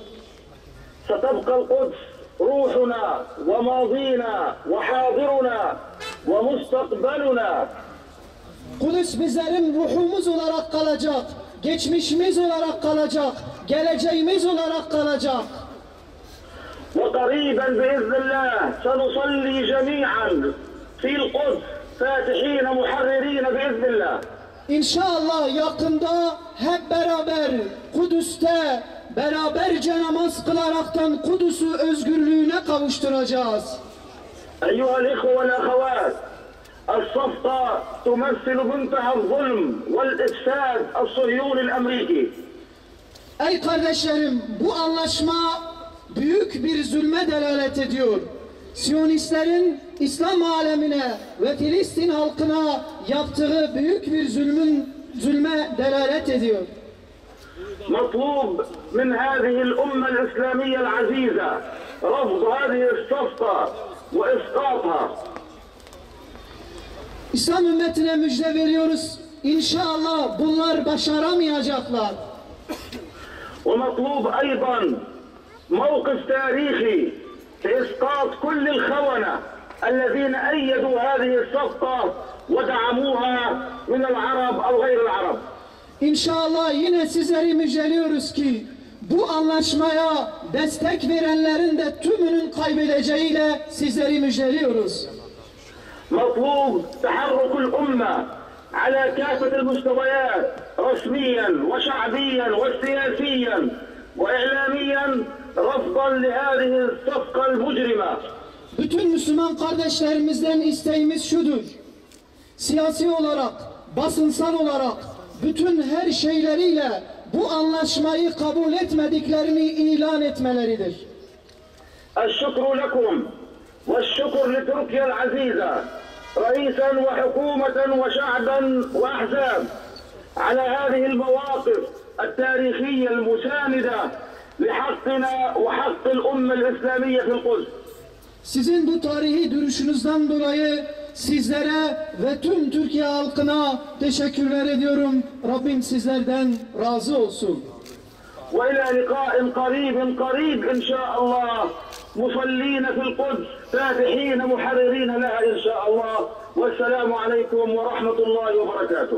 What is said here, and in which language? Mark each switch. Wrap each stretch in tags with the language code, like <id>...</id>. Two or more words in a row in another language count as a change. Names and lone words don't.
<ar>ستبقى القدس روحنا وماضينا وحاضرنا ومستقبلنا.</ar> <tr>Kudüs bizlerin ruhumuz olarak kalacak, geçmişimiz olarak kalacak, geleceğimiz olarak kalacak.</tr> <ar>وقريبا بإذن الله سنصلي جميعا في القدس فاتحين محررين بإذن الله.</ar> <tr>İnşallah yakında hep beraber Kudüs'te beraberce namaz kılaraktan Kudüs'ü özgürlüğüne kavuşturacağız.</tr> <ar>أيها الإخوة والأخوات الصفقة تمثل منتهى الظلم والإفساد الصهيوني الأمريكي.</ar> <tr>Ey kardeşlerim, bu anlaşma büyük bir zulme delalet ediyor. Siyonistlerin İslam alemine ve Filistin halkına yaptığı büyük bir zulme delalet ediyor.</tr> <ar>مطلوب من هذه الأمة الإسلامية العزيزة رفض هذه الصفقة وإسقاطها.</ar> <tr>İslam ümmetine müjde veriyoruz. İnşallah bunlar başaramayacaklar.</tr> <ar>ومطلوب أيضا موقف تاريخي لإسقاط كل الخونة الذين أيدوا هذه الصفقة ودعموها من العرب أو غير العرب.</ar> <tr>İnşallah yine sizleri müjdeliyoruz ki bu anlaşmaya destek verenlerin de tümünün kaybedeceğiyle sizleri müjdeliyoruz.</tr> <ar>مطلوب تحرك الأمة على كافة المستويات رسميا وشعبيا وسياسيا وإعلاميا رفضا لهذه الصفقة المجرمة.</ar> <tr>Bütün Müslüman kardeşlerimizden isteğimiz şudur. Siyasi olarak, basınsal olarak bütün her şeyleriyle bu anlaşmayı kabul etmediklerini ilan etmeleridir.</tr> <ar>الشكر لكم والشكر لتركيا العزيزة رئيسا وحكومة وشعبا وأحزاب على هذه المواقف التاريخية المساندة لحقنا وحق الأمة الإسلامية في القدس.</ar> <tr>Sizin bu tarihi duruşunuzdan dolayı sizlere ve tüm Türkiye halkına teşekkürler ediyorum. Rabbim sizlerden razı olsun.</tr> <ar>وإلى لقاء قريب إن شاء الله مصلين في القدس فاتحين محررين لها إن شاء الله والسلام عليكم ورحمة الله وبركاته.</ar>